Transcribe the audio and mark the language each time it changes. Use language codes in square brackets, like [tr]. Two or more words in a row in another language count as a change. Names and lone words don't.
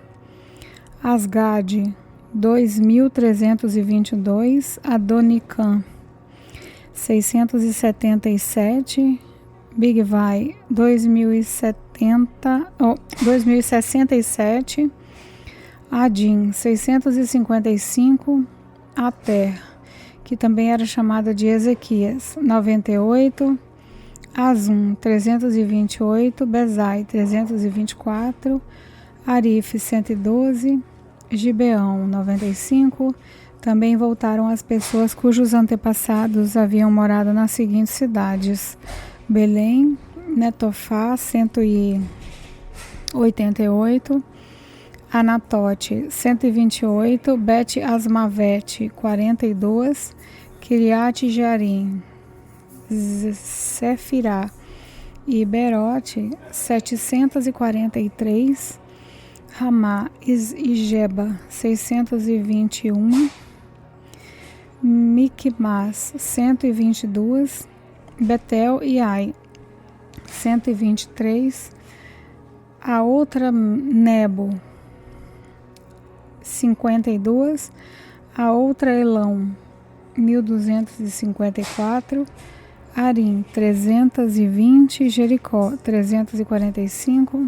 [pt] Asgad, 2322. Adonicam, 677. Bigvai, 2067. Adin, 655. Ater, que também era chamada de Ezequias, 98. Azum, 328. Bezai, 324. Arif, 112. Gibeão, 95. Também voltaram as pessoas cujos antepassados haviam morado nas seguintes cidades: Belém, Netofá, 188. Anatote, 128. Bet Asmavete, 42. Kiriat Jearim, Zefirá e Berote, 743. Ramá e Geba, 621. Miquimás, 122. Betel e Ai, 123. A outra Nebo, 52. A outra Elão, 1254. Arim, 320. Jericó, 345.